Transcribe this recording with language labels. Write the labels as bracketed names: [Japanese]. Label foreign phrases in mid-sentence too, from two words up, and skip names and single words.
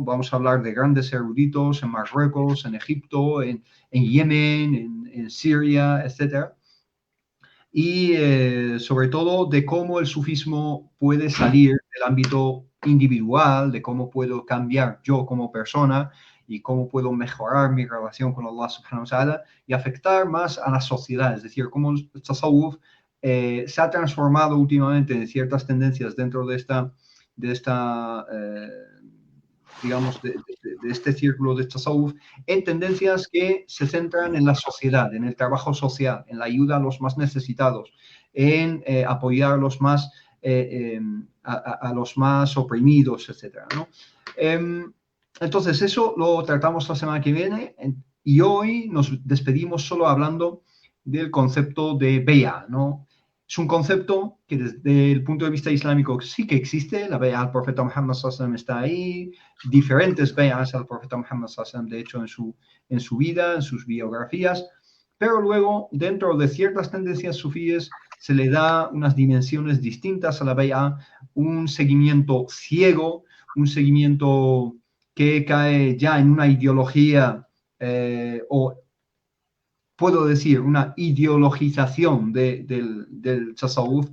[Spanish] Vamos a hablar de grandes eruditos en Marruecos, en Egipto, en Yemen, en Siria, etc. Y sobre todo de cómo el sufismo puede salir del ámbito individual, de cómo puedo cambiar yo como persona y cómo puedo mejorar mi relación con Allah [Arabic] سبحانه وتعالى [Spanish] y afectar más a la sociedad. Es decir, cómo el tasawwuf se ha transformado últimamente en ciertas tendencias dentro de esta digamos, de este círculo de Tasawwuf, en tendencias que se centran en la sociedad, en el trabajo social, en la ayuda a los más necesitados, en apoyar a los más oprimidos, etc., ¿no? Entonces, eso lo tratamos la semana que viene y hoy nos despedimos solo hablando del concepto de Be'a, ¿no? Es un concepto que desde el punto de vista islámico sí que existe. La Be'a al profeta Muhammad [Arabic] صلى الله عليه وسلم [Spanish] está ahí, diferentes Be'as al profeta Muhammad [Arabic] صلى الله عليه وسلم, [Spanish] de hecho, en su vida, en sus biografías, pero luego, dentro de ciertas tendencias sufíes, se le da unas dimensiones distintas a la Be'a, un seguimiento ciego, un seguimiento que cae ya en una ideología o puedo decir una ideologización del tasawwuf.